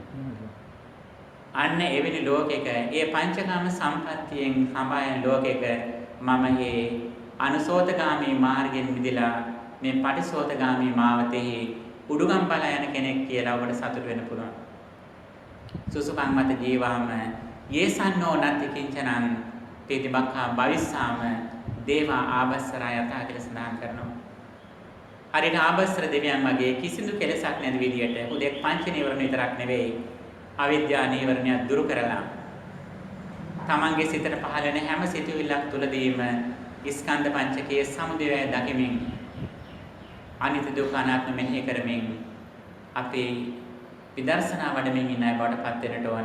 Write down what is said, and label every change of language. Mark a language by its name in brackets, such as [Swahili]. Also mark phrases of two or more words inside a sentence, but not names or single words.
[Sinhala] අන්න එවැනි ලෝකයක ඒ පංචකාම සම්පත්තියෙන් සම්බයන ලෝකයක මම මේ අනුසෝතගාමී මාර්ගයෙන් මිදලා මේ පටිසෝතගාමී මාවතෙහි උඩුගම් බලා යන කෙනෙක් කියලා ඔබට සතුට වෙන්න පුළුවන්. [Pali] සුසුකම් මත ජීවාම යේසන්නෝ නත්ති කිංචනං තේතිබක්ඛා භවිස්සාම දේවා ආබස්සරා යතා [Sinhala] කියලා සඳහන් කරනවා. හරියට ආබස්සර දෙවියන් වගේ කිසිදු කෙලෙසක් නැති විදියට උදෙක් පංච නීවරණ විතරක් නෙවෙයි අවිද්‍යා නීවරණය දුරු කරලා තමන්ගේ සිතට පහළ වෙන හැම සිතුවිල්ලක් තුළදීම ස්කන්ධ පංචකයේ සමුදය දකිමින් අනිත්‍ය දුක්ඛ අනාත්ම මෙනෙහි කරමින් අපි විදර්ශනා වඩමින් ඉන්න අය බවට පත් වෙන්නට ඕන.